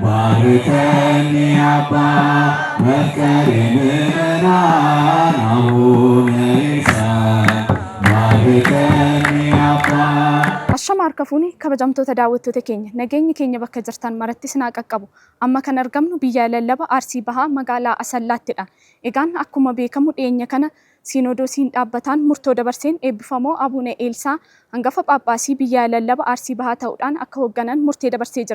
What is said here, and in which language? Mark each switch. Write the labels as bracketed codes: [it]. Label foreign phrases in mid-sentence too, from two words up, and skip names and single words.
[gez] ባርከኒ አባ መፍቀሬ ምእመናን አቡነ ይስሐቅ ባርከኒ አባ [om] Ashama harka fuuni kabajamtoota daawwattoota nageenyi keenya bakka jirtan maratti sinaa qaqqabu amma kan argamnu biyya lallaba Arsii Bahaa magaalaa Asallattidha. Egaan akkuma beekamu dhiyeenya kana Sinodoosiin dhaabbataan murtoo dabarseen eebbifamoo Abuune Eelsaa hangafa Phaaphaasii biyya lallaba Arsii Bahaa ta'uudhaan akka hoogganan murtee dabarsee jira.